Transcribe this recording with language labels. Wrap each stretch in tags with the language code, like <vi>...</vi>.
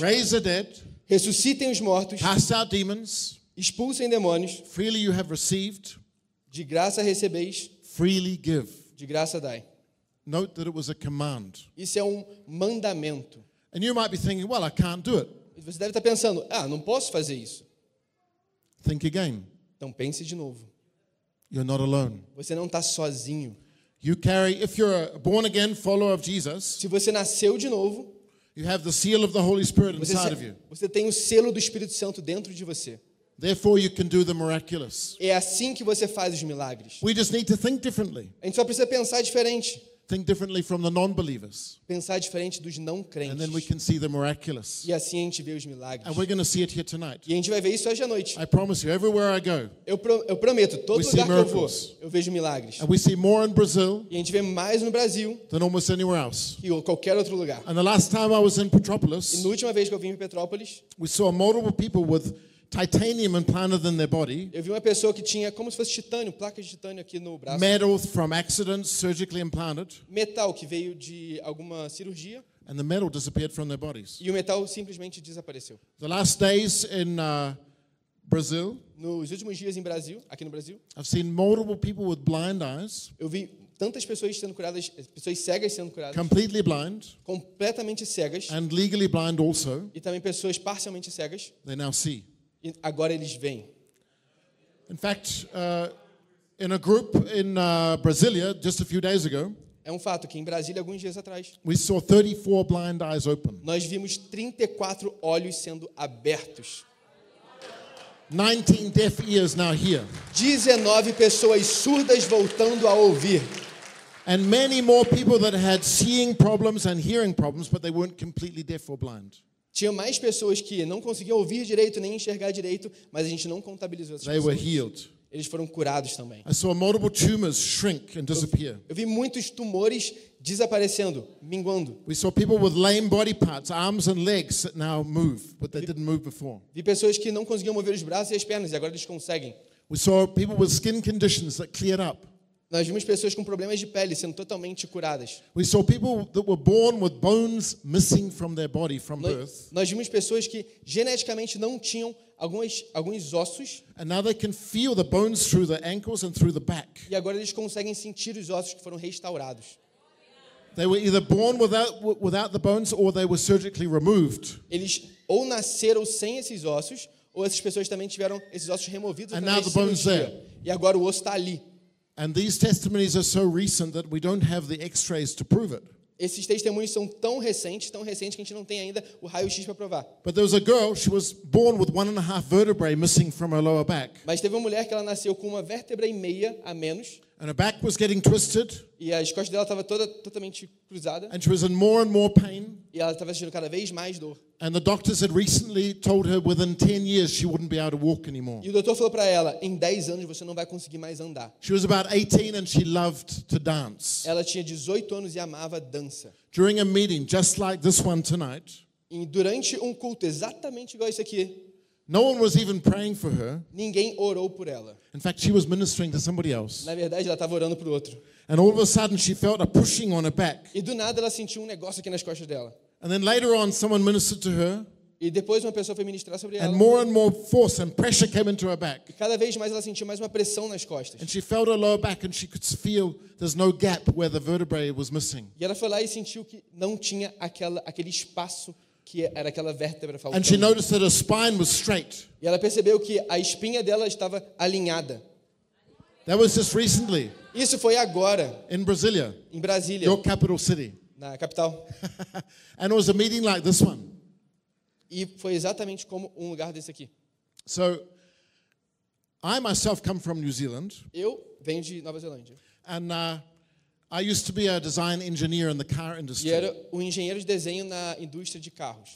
<en>"Raise the dead."</en> <pt>"Ressuscitem os mortos."</pt> <en>"Cast out demons."</en> <pt>"Expulsem demônios."</pt> <en>"Freely you have received."</en> <pt>"De graça recebeis."</pt> <en>"Freely give."</en> <pt>"De graça dai."</pt> <en>Note that it was a command.</en> <pt>Isso é um mandamento.</pt> <en>And you might be thinking, "Well, I can't do it."</en> <pt>Você deve estar pensando, "Ah, não posso fazer isso."</pt> <en>Think again.</en> <pt>Então pense de novo.</pt> <en>You're not alone.</en> <pt>Você não está sozinho.</pt> <en>You carry, if you're a born again follower of Jesus,</en> <pt>se você nasceu de novo,</pt> <en>you have the seal of the Holy Spirit inside of you.</en> <pt>Você tem o selo do Espírito Santo dentro de você.</pt> <en>Therefore you can do the miraculous.</en> <pt>É assim que você faz os milagres.</pt> <en>We just need to think differently.</en> <pt>A gente só precisa pensar diferente.</pt> <en>Think differently from the non-believers.</en> <pt>Pensar diferente dos não crentes.</pt> <en>And then we can see the miraculous.</en> <pt>E assim a gente vê os milagres.</pt> <en>And we're going to see it here tonight.</en> <pt>E a gente vai ver isso hoje à noite.</pt> <en>I promise you, everywhere I go,</en> <pt>eu prometo, todo lugar que eu vou, eu vejo milagres.</pt> <en>And we see more in Brazil.</en> <pt>E a gente vê mais no Brasil.</pt> <en>Than almost anywhere else.</en> <pt>E qualquer outro lugar.</pt> <en>And the last time I was in Petrópolis.</en> <pt>E na última vez que eu vim em Petrópolis.</pt> <en>We saw multiple people with titanium implanted in their body.</en> <pt>Eu vi uma pessoa que tinha como se fosse titânio, placas de titânio aqui no braço.</pt> <en>Metal from accidents, surgically implanted.</en> <pt>Metal que veio de alguma cirurgia.</pt> <en>And the metal disappeared from their bodies.</en> <pt>E o metal simplesmente desapareceu.</pt> <en>The last days in Brazil.</en> <pt>Nos últimos dias em Brasil, aqui no Brasil.</pt> <en>I've seen multiple people with blind eyes.</en> <pt>Eu vi tantas pessoas sendo curadas, pessoas cegas sendo curadas.</pt> <en>Completely blind.</en> <pt>Completamente cegas.</pt> <en>And legally blind also.</en> <pt>E também pessoas parcialmente cegas.</pt> <en>They now see.</en> <pt>Agora eles vêm.</pt> <en>In fact, in a group in Brasília, just a few days ago,</en> <pt>é um fato que em Brasília alguns dias atrás,</pt> <en>we saw 34 blind eyes open.</en> <pt>Nós vimos 34 olhos sendo abertos.</pt> <en>19 deaf ears now here.</en> <pt>19 pessoas surdas voltando a ouvir.</pt> <en>And many more people that had seeing problems and hearing problems, but they weren't completely deaf or blind.</en> <pt>Tinha mais pessoas que não conseguiam ouvir direito nem enxergar direito, mas a gente não contabilizou essas pessoas.</pt> <en>They were healed.</en> <pt>Eles foram curados também.</pt> <en>I saw multiple tumors shrink and disappear.</en> <pt>Eu vi muitos tumores desaparecendo, minguando.</pt> <en>We saw people with lame body parts, arms and legs that now move, but they didn't move before.</en> <pt>Vi pessoas que não conseguiam mover os braços e as pernas e agora eles conseguem.</pt> <en>We saw people with skin conditions that cleared up.</en> <pt>Nós vimos pessoas com problemas de pele sendo totalmente curadas.</pt> <en>We saw people that were born with bones missing from their body from birth.</en> <pt>Nós vimos pessoas que geneticamente não tinham alguns ossos.</pt> <en>And now they can feel the bones through the ankles and through the back.</en> <pt>E agora eles conseguem sentir os ossos que foram restaurados.</pt> <en>They were either born without the bones or they were surgically removed.</en> <pt>Eles ou nasceram sem esses ossos ou essas pessoas também tiveram esses ossos removidos.</pt> <en>And now the bones there.</en> <pt>E agora o osso está ali.</pt> <en>And these testimonies are so recent that we don't have the x-rays to prove it.</en> <pt>Esses testemunhos são tão recentes que a gente não tem ainda o raio-x para provar.</pt> <en>But there was a girl, she was born with 1.5 vertebrae missing from her lower back.</en> <pt>Mas teve uma mulher que ela nasceu com uma vértebra e meia a menos.</pt> <en>And her back was getting twisted.</en> <pt>E as costas dela estava totalmente cruzada.</pt> <en>And she was in more and more pain.</en> <pt>E ela estava sentindo cada vez mais dor.</pt> <en>And the doctors had recently told her within 10 years she wouldn't be able to walk anymore.</en> <pt>E o doutor falou para ela, em 10 anos você não vai conseguir mais andar.</pt> <en>She was about 18 and she loved to dance.</en> <pt>Ela tinha 18 anos e amava dança.</pt> <en>During a meeting just like this one tonight.</en> <pt>E durante culto exatamente igual esse aqui.</pt> <en>No one was even praying for her.</en> <pt>Ninguém orou por ela.</pt> <en>In fact, she was ministering to somebody else.</en> <pt>Na verdade, ela estava orando para o outro.</pt> <en>And all of a sudden, she felt a pushing on her back.</en> <pt>E do nada, ela sentiu negócio aqui nas costas dela.</pt> <en>And then later on, someone ministered to her.</en> <pt>E depois uma pessoa foi ministrar sobre ela.</pt> <en>And more and more force and pressure came into her back.</en> <pt>E cada vez mais ela sentiu mais uma pressão nas costas.</pt> <en>And she felt her lower back and she could feel there's no gap where the vertebrae was missing.</en> <pt>E ela foi lá e sentiu que não tinha aquele espaço. Que era aquela vértebra faltando.</pt> <en>And she noticed that her spine was straight.</en> <pt>E ela percebeu que a espinha dela estava alinhada.</pt> <en>That was just recently.</en> <pt>Isso foi agora.</pt> <en>In Brasília.</en> <pt>Em Brasília.</pt> <en>Your capital city.</en> <pt>Na capital.</pt> <en>And it was a meeting like this one.</en> <pt>E foi exatamente como um lugar desse aqui.</pt> <en>So, I myself come from New Zealand.</en> <pt>Eu venho de Nova Zelândia.</pt> <en>And I used to be a design engineer in the car industry.</en> <pt>E era um engenheiro de desenho na indústria de carros.</pt>